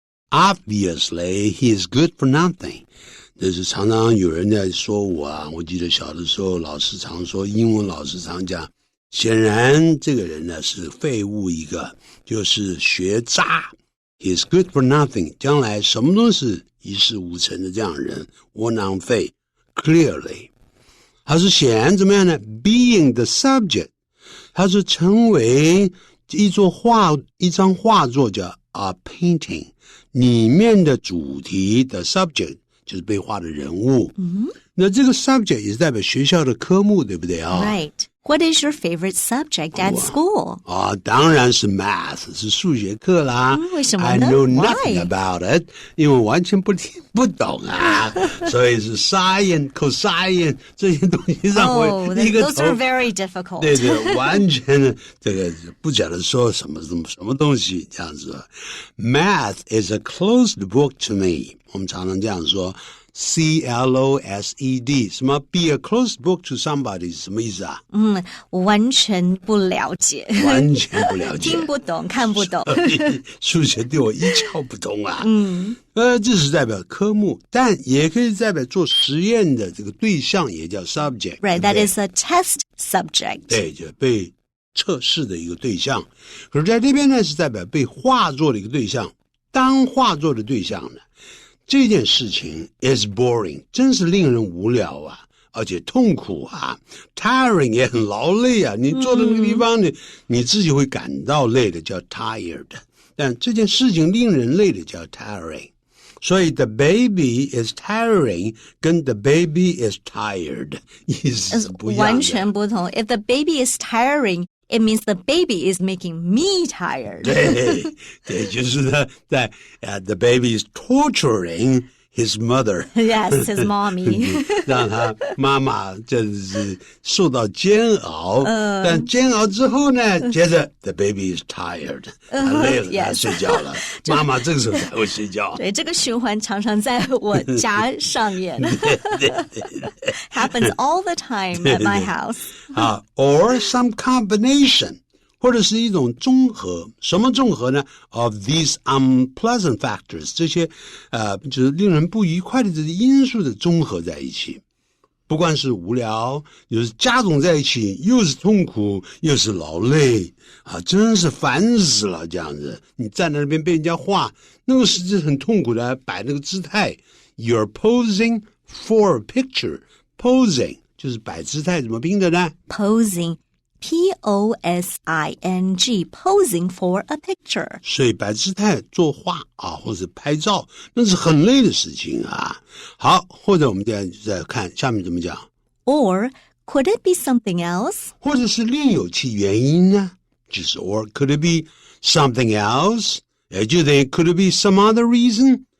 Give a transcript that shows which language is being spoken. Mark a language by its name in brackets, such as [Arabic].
[English] Obviously, he is good for nothing. [Chinese] 这是常常有人在说我我记得小的时候老师常说，英文老师常讲，显然这个人呢是废物一个，就是学渣。 [English] He is good for nothing. [Chinese] 将来什么都是一事无成的这样的人，窝囊废。 Clearly， 他是显然怎么样呢 ？ [English] Being the subject， [Chinese] 他是成为一张画作叫painting 里面的主题的 subject 就是被画的人物。那这个 subject 也是代表学校的科目，对不对 [English] Right. What is your favorite subject at school? [Chinese] 当然是 math， 是数学课啦。为什么呢 [English] I know nothing Why? about it， [Chinese] 因为我完全不懂啊，所以是 sine、cosine 这些东西让我一个头。 [English] Those are very difficult. [Chinese] 对，完全的这个不晓得说什么东西这样子。 [English] Math is a closed book to me， [Chinese] 我们常常这样说。 [English] CLOSED 什么 be a closed book to somebody [Chinese] 是什么意思啊？我完全不了解，完全不了解，听不懂，看不懂。数学对我一窍不通啊。这是代表科目，但也可以代表做实验的这个对象，也叫 subject。 [English] Right, that is a test subject. [Chinese] 对，就被测试的一个对象。可是在这边呢，是代表被画作的一个对象。当画作的对象呢？这件事情 [English] is boring， [Chinese] 真是令人无聊啊，而且痛苦啊 ，tiring 也很劳累啊。你坐在那个地方，你自己会感到累的，叫 tired。但这件事情令人累的叫 tiring。 [English] 所以 the baby is tiring 跟 the baby is tired [Chinese] 意思是不一样的，完全不同。 [English] If the baby is tiring,It means the baby is making me tired. [Chinese] 对，就是呢，在 [English] the baby is torturing his mother. Yes, his mommy. [Chinese] 让他妈妈就是受到煎熬，但煎熬之后呢，接着 the baby is tired. 他累了，他睡觉了。妈妈这个时候才会睡觉。对，这个循环常常在我家上演。 [English] Happens all the time at my house. Or some combination. [Chinese] 或者是一种综合，什么综合呢 ？ [English] Of these unpleasant factors， [Chinese] 这些就是令人不愉快的这些因素的综合在一起。不管是无聊，又是加总在一起，又是痛苦，又是劳累啊，真是烦死了！这样子，你站在那边被人家画，那个是很痛苦的，摆那个姿态。 [English] You're posing for a picture. [Chinese] Posing 就是摆姿态，怎么拼的呢 [English] ？Posing。P-O-S-I-N-G, posing for a picture. [Chinese] 所以摆姿态作画啊，或者拍照，那是很累的事情啊。好，或者我们再看下面怎么讲。 [English] Or could it be something else? [Chinese] 或者是另有其原因呢？ [English] 就是 or could it be something else？ [Chinese] 也就等于 [English] could it be some other reason？